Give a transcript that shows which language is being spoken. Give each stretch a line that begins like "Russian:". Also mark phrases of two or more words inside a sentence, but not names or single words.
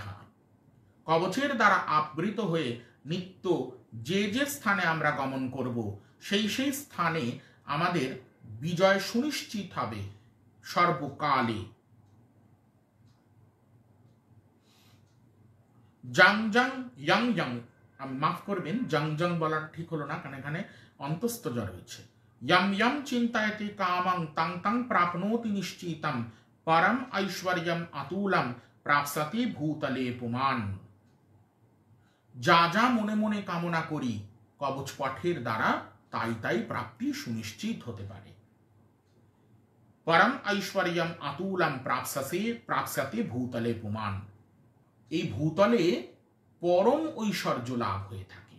Bangla: কবচের দ্বারা আবৃত হয়ে নিত্য যে যে স্থানে আমরা গমন করব, সেই সেই স্থানে আমাদের বিজয় সুনিশ্চিত হবে সর্বকালে। জং জং ইয়ং জং, মাফ করবেন, জং জং বলার ঠিক হলো না, কারণ এখানে অন্তস্থ জ রয়েছে।
Sanskrit: यम यम चिंतयति कामं तं तं प्राप्नोति निश्चितं परम ऐश्वर्यम अतुलम प्राप्स्यति भूतले पुमान।
Bangla: যা যা মনে মনে কামনা করি কবচ পাঠের দ্বারা তাই তাই প্রাপ্তি সুনিশ্চিত হতে পারে।
Sanskrit: পরম ঐশ্বর্যম আতুলম প্রাপ্স্যতে ভূতলে পুমান,
Bangla: এই ভূতলে পরম ঐশ্বর্য লাভ হয়ে থাকে।